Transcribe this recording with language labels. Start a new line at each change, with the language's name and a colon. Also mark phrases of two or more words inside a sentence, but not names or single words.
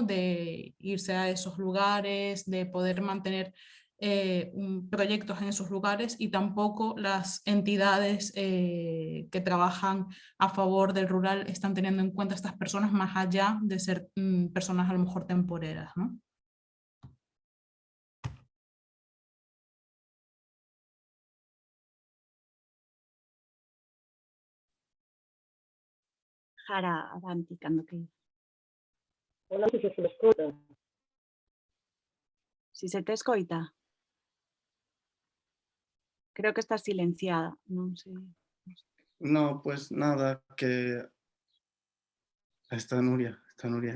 Spanish: De irse a esos lugares, de poder mantener proyectos en esos lugares, y tampoco las entidades que trabajan a favor del rural están teniendo en cuenta a estas personas más allá de ser personas a lo mejor temporeras, ¿no? Jara, avanti,
Galician: cando que... Hola, si se me escoita. Si se te escoita. Creo que está silenciada, non sei.
Spanish: No, pues nada, que está Nuria aí.